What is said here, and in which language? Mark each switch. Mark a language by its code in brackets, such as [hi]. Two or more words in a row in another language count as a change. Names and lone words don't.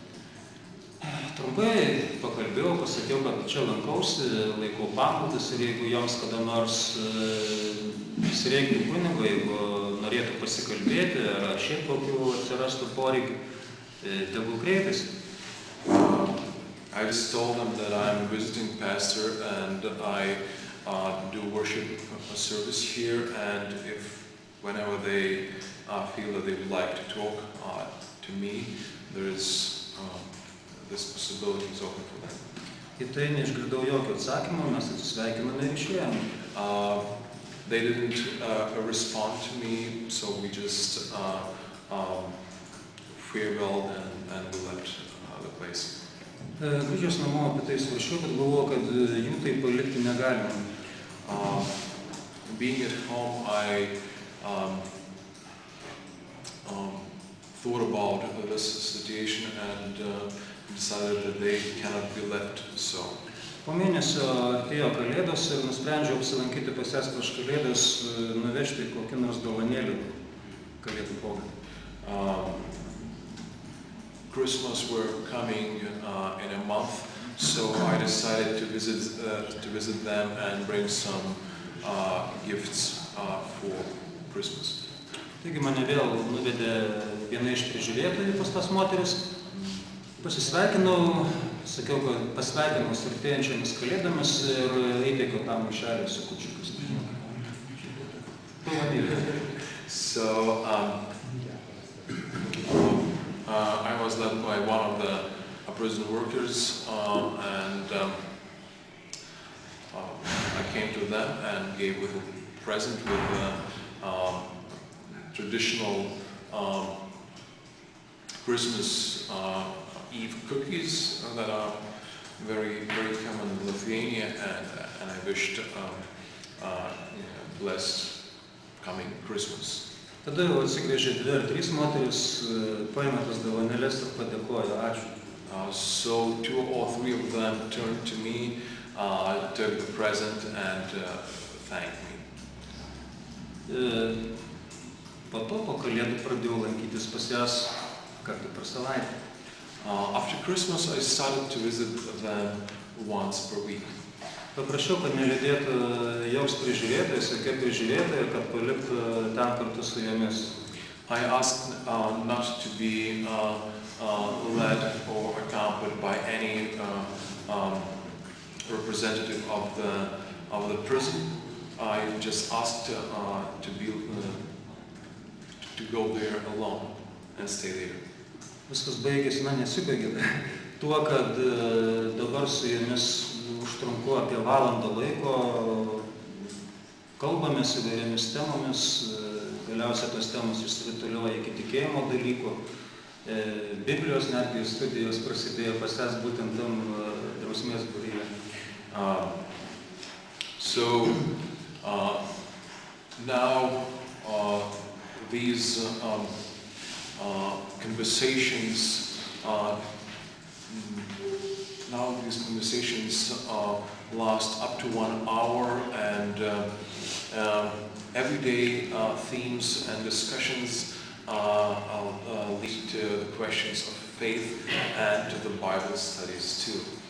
[lt] Trumpai pakalbėjau, pasakiau, kad čia lankausi, laikau pamaldas ir jeigu joms kada nors prisireiktų kunigo, jeigu norėtų pasikalbėti, ar šiaip kokių atsirastų poreikių, tegul kreipiasi. [en] I just told them that I'm a visiting pastor and I do worship service here, and whenever they feel that they would like to talk to me, there is this possibility is open for them. [lt] Į tai neišgirdau jokio atsakymo, mes atsisveikiname ir išėjome. [en] They didn't respond to me, so we just farewelled and we left the place. [lt] Grįžęs namo apie tai svaršiau, bet galvoju, kad jų tai palikti negalima. [en] Being at home, I thought about this situation and decided that they cannot be left so. [lt] Po mėnesio artėjo Kalėdos ir nusprendžiau apsilankyti pas jas prieš Kalėdas, nuvežti kokį nors dovanėlį Kalėdų progai. [en] Christmas were coming in a month, so I decided to visit them and bring some gifts for Christmas. [lt] Taigi mane vėl nuvedė viena iš prižiūrėtojų pas tas moteris. Pasisveikinau, sakiau, kad pasveikinau su artėjančiomis Kalėdomis ir įteikiau tą maišelį su kūčiukas. [en] So I was led by one of the prison workers, and I came to them and gave with a present with traditional Christmas Eve cookies that are very, very common in Lithuania, and I wished blessed coming Christmas. [lt] Tada jau atsigręžė 2 ar 3 moteris, paėmė tas dovanėles ir padėkojo, ačiū. [en] So 2 or 3 of them turned to me, took the present and thanked me. [lt] Po to, po Kalėdų pradėjau lankytis pas jas kartą per savaitę. [en] After Christmas, I started to visit them once per week. [lt] Paprašiau, kad nelydėtų joks prižiūrėtojas, jokia prižiūrėtoja, kad paliktų ten kartu su jomis. [en] I asked not to be led or accompanied by any representative of the prison. I just asked to go there alone and stay there. [lt] Viskas baigėsi, nesibaigė tuo, kad dabar su jomis užtrunku apie valandą laiko, kalbamės įvairiomis temomis, galiausiai tos temos išsirutulioja iki tikėjimo dalykų. Biblijos netgi studijos prasidėjo pas jas būtent tam drausmės būryje. [en] So now these conversations last up to 1 hour, and everyday themes and discussions lead to the questions of faith and to the Bible studies too.